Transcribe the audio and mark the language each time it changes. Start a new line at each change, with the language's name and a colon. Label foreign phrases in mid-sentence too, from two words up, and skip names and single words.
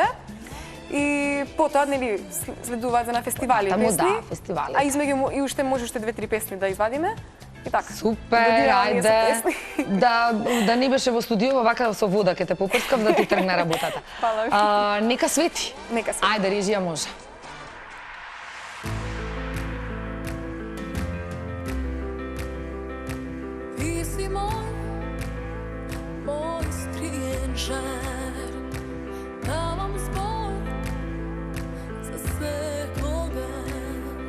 Macedonian: И потоа нели следуваат за на фестивали Таму, песни. да, фестивали. А измеѓу и уште може 2-3 песни да извадиме. И така. Супер, ајде. Да не беше во студио, вака со вода ке те попрскав да ти тргне работата. Фала ви. Нека свети. Нека свети. Ајде, режија може. Ти си мој скриен жар. Давам збор за сè когаш.